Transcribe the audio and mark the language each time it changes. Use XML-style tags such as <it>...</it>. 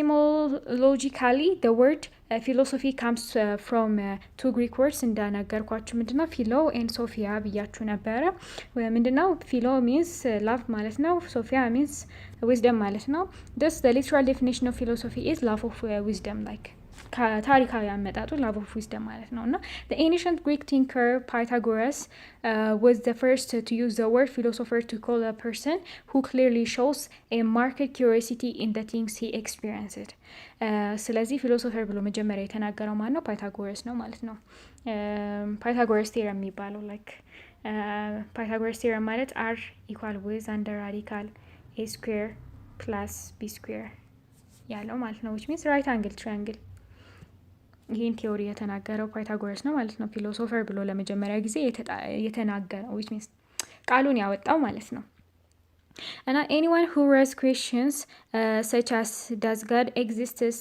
<en>Etymologically the word philosophy comes from two Greek words</en> <am>እንደነገርኳችሁ ምንድነው</am> <en>ፊሎ and ሶፊያ</en> <am>ብያችሁ ነበረ። ምንድነው</am> <en>ፊሎ means love</en> <am>ማለት ነው።</am> <en>ሶፊያ means wisdom ማለት ነው። thus the literal definition of philosophy is love of wisdom, like</en> <am>ታሪካዊ አመጣጡ</am> <en>love of wisdom</en> <am>ማለት ነው። እና</am> <en>the ancient Greek thinker Pythagoras was the first to use the word philosopher to call a person who clearly shows a marked curiosity in the things he experienced.</en> <am>ስለዚህ ፊሎሶፈር ብሎ መጀመሪያ የተናገረው ማን ነው? ፓይታጎረስ ነው ማለት ነው። ፓይታጎረስ ቴረም የሚባለው ላይክ ፓይታጎረስ ቴረም ማለት አር ኢኳል ዊዝ አንደር ራዲካል ኤ ስኩዌር ፕላስ ቢ ስኩዌር ያለው ማለት ነው።</am> <en>which means right angle triangle</en> <am>ይህን ቲዮሪ የተናገረው ፓይታጎረስ ነው ማለት ነው። ፊሎሶፈር ብሎ ለመጀመሪያ ጊዜ የተናገረው</am> <en>which means</en> <am>ቃሉን ያወጣው ማለት ነው።</am> <en>And anyone who raises questions such as does God exist,</en>